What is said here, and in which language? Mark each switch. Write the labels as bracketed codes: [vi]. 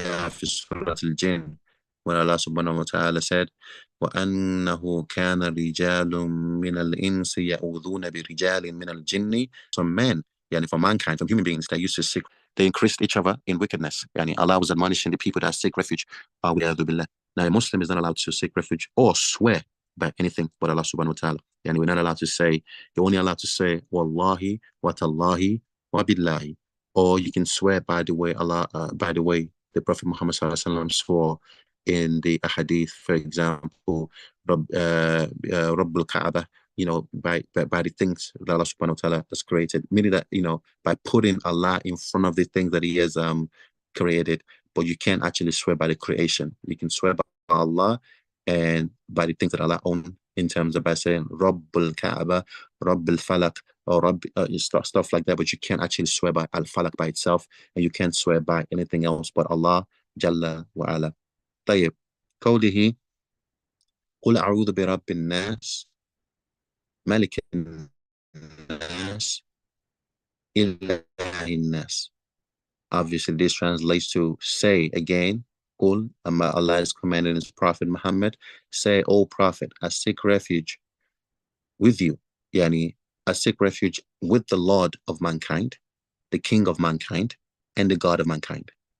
[ar] في سورة الجن, [en] when Allah subhanahu wa ta'ala said, [ar] وَأَنَّهُ كَانَ رِجَالٌ مِنَ الْإِنسِ يَعُوذُونَ بِرِجَالٍ مِنَ الْجِنِّ. [en] Some men, from mankind, from human beings that used to seek, they increased each other in wickedness. Allah was admonishing the people that seek refuge with billah. Now a Muslim is not allowed to seek refuge or swear by anything but Allah subhanahu wa ta'ala. We're not allowed to say, you're only allowed to say [ar] wallahi wa tallahi wa billahi, [en] or you can swear by the way the Prophet Muhammad ﷺ swore in the ahadith, for example, Rabb al-Kaaba, by the things that Allah subhanahu wa ta'ala has created, meaning that, by putting Allah in front of the things that he has created, but you can't actually swear by the creation. You can swear by Allah and by the things that Allah owns, in terms of by saying Rabb al-Kaaba, Rabb al-Falaq, or Rabb, stuff like that, but you can't actually swear by al-Falaq by itself, and you can't swear by anything else but Allah Jalla wa Ala. [ar] طيب قوله قل أعوذ برب الناس ملك الناس إله الناس. [en] Obviously this translates to say again, قل, Allah is commanding his Prophet Muhammad, say, O Prophet, I seek refuge with you, I seek refuge with the Lord of mankind, the King of mankind, and the God of mankind.